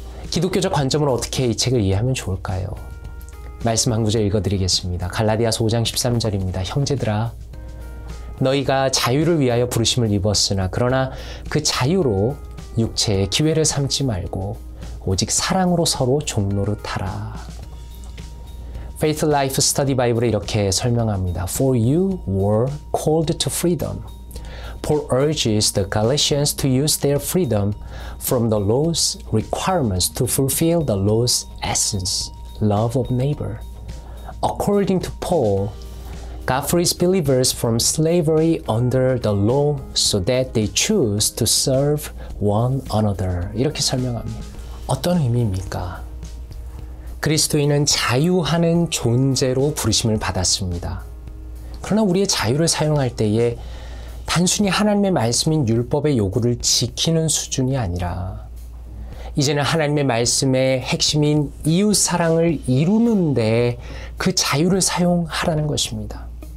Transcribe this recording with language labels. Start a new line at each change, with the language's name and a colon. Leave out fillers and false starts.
Korean: 기독교적 관점으로 어떻게 이 책을 이해하면 좋을까요? 말씀 한 구절 읽어드리겠습니다. 갈라디아서 5장 13절입니다. 형제들아, 너희가 자유를 위하여 부르심을 입었으나 그러나 그 자유로 육체의 기회를 삼지 말고 오직 사랑으로 서로 종노릇하라.
English: Faith Life Study Bible에
Korean: 이렇게 설명합니다.
English: For you were called to freedom. Paul urges the Galatians to use their freedom from the law's requirements to fulfill the law's essence, love of neighbor. According to Paul, God frees believers from slavery under the law so that they choose to serve one another.
Korean: 이렇게 설명합니다. 어떤 의미입니까? 그리스도인은 자유하는 존재로 부르심을 받았습니다. 그러나 우리의 자유를 사용할 때에 단순히 하나님의 말씀인 율법의 요구를 지키는 수준이 아니라 이제는 하나님의 말씀의 핵심인 이웃 사랑을 이루는데 그 자유를 사용하라는 것입니다.